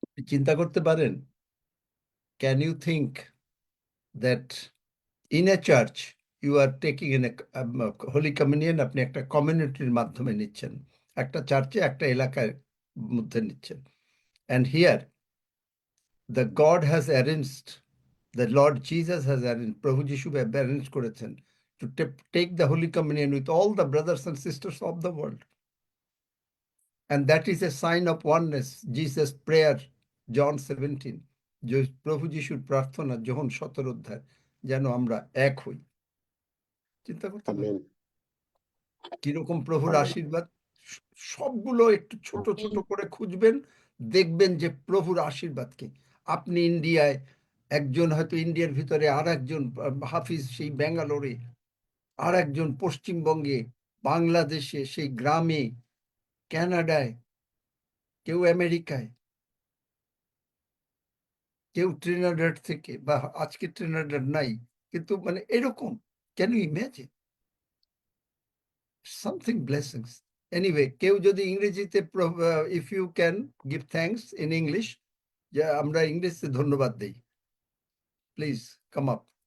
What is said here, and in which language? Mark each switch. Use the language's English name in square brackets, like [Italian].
[Bangla] চিন্তা করতে পারেন, [English] can you think that in a church you are taking in a holy communion, [Bangla] আপনি একটা কমিউনিটির মাধ্যমে নিচ্ছেন, একটা চার্চে একটা এলাকার মধ্যে নিচ্ছেন, [English] and here the God has arranged, the Lord Jesus has arranged, প্রভু যিশু arranged করেছেন to take the holy communion with all the brothers and sisters of the world, and that is a sign of oneness. Jesus prayer John 17, [Bangla] যে প্রভু যিশুর প্রার্থনা যোহন 17 অধ্যায়, যেন আমরা এক হই। চিন্তা করতে পারেন কিরকম প্রভুর আশীর্বাদ। সবগুলো একটু ছোট ছোট করে খুঁজবেন, দেখবেন যে প্রভুর আশীর্বাদ কি। আপনি ইন্ডিয়ায়, একজন হয়তো ইন্ডিয়ার ভিতরে, আর একজন হাফিজ সেই ব্যাঙ্গালোরে, আর একজন পশ্চিমবঙ্গে, বাংলাদেশে, সেই গ্রামে, কানাডায়, কেউ আমেরিকায়, কেউ ট্রিনিডাড থেকে, বা আজকে ট্রিনিডাড নাই, কিন্তু মানে এরকম। [English] Can you imagine? Something blessings. Anyway, [Bangla] কেউ যদি ইংরেজিতে, [English] if you can give thanks in English, [Bangla] যে আমরা ইংরেজিতে ধন্যবাদ দেই, [English] Please come up.